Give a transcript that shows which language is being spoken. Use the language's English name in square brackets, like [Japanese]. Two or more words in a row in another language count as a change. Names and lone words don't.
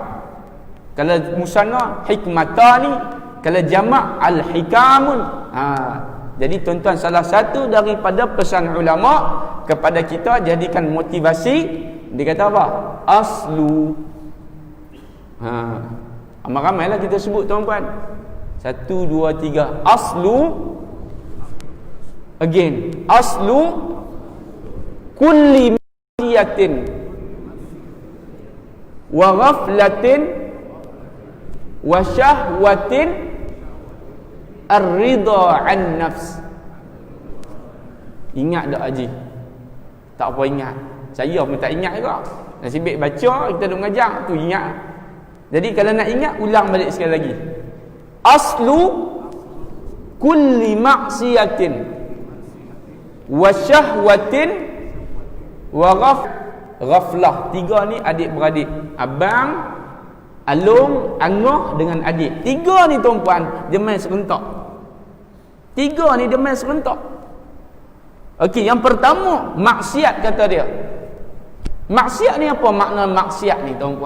[Malay] Kalau [Arabic] مثنى حكمتان, [Malay] kalau jamak al-hikamun. Jadi tuan-tuan, salah satu daripada pesan ulama kepada kita, jadikan motivasi, dia kata apa? Aslu. Ramai-ramailah kita sebut tuan-tuan. 1, 2, 3. Aslu. Again. [Arabic] أصل كل معصية وغفلة وشهوة الرضا عن النفس. [Malay] Ingat tak Haji? Tak apa ingat. Saya pun tak ingat juga. Nasib baik baca, kita duk mengajar tu ingat. Jadi kalau nak ingat, ulang balik sekali lagi. [Arabic] أصل كل معصية وشهوة وغفلة. [Malay] 3 ni adik-beradik. Abang, Alung, Angah dengan adik. 3 ni tuan-puan, dia main serentak. 3 ni dia main serentak. Okey, yang pertama, maksiat kata dia. Maksiat ni apa makna maksiat ni tuan-puan?